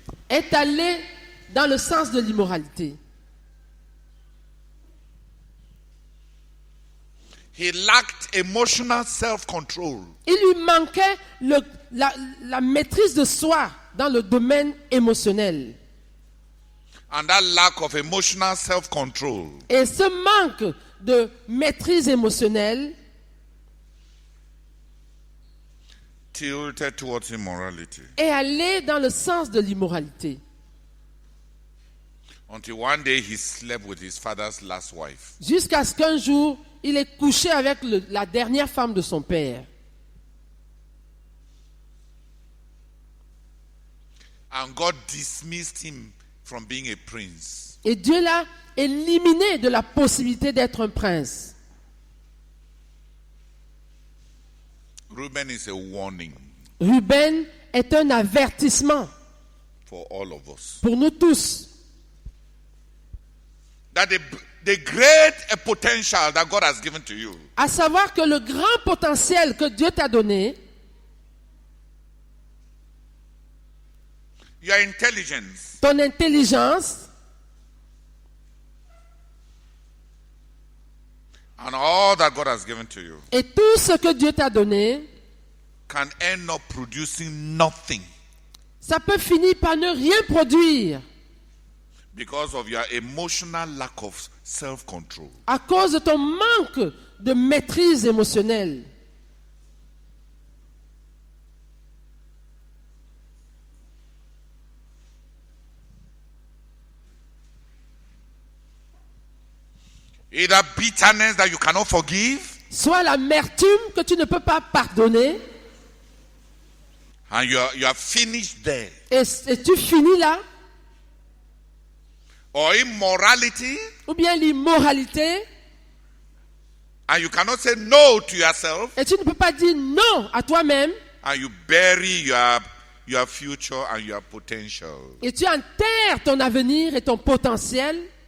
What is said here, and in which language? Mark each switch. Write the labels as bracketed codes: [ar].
[fr] Est allée dans le sens de l'immoralité. [en] He lacked emotional self-control. [fr] Il lui manquait la maîtrise de soi dans le domaine émotionnel. [en] And that lack of emotional self-control [fr] Et ce manque de maîtrise émotionnelle [en] tilted towards immorality. [fr] est allé dans le sens de l'immoralité. [en] Until one day he slept with his father's last wife. [fr] Jusqu'à ce qu'un jour, il ait couché avec la dernière femme de son père. [en] And God dismissed him from being a prince. [fr] Et Dieu l'a éliminé de la possibilité d'être un prince. [en] Reuben is a warning [fr] Ruben est un avertissement [en] for all of us. [fr] pour nous tous. [en] That the great potential that God has given to you [fr] À savoir que le grand potentiel que Dieu t'a donné, [en] your intelligence, [fr] ton intelligence [en] and all that God has given to you [fr] et tout ce que Dieu t'a donné, [en] can end up producing nothing [fr] ça peut finir par ne rien produire. [en] Because of your emotional lack of self-control. [fr] À cause de ton manque de maîtrise émotionnelle. [en] Either bitterness that you cannot forgive, [fr] Soit l'amertume que tu ne peux pas pardonner. [en] and you are finished there. [fr] Et tu finis là. [en] Or immorality, [fr] Ou bien l'immoralité. [en] and you cannot say no to yourself, [fr] Et tu ne peux pas dire non à toi-même. [en] and you bury your future and your potential. [fr] Et tu enterres ton avenir et ton potentiel.